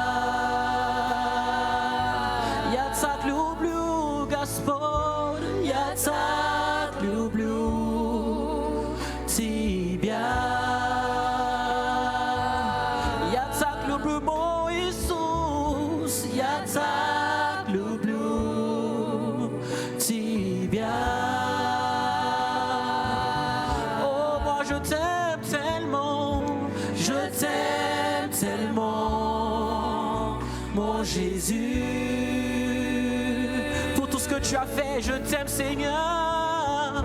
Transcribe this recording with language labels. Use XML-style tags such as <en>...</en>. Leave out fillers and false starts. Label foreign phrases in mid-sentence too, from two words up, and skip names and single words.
<ru>Я так люблю, Господь, я так люблю Тебя. Я так люблю, мой Иисус, я так люблю Тебя.</ru> <fr>Oh, moi je t'aime tellement, mon Jésus. Pour tout ce que tu as fait. Je t'aime, Seigneur.</fr>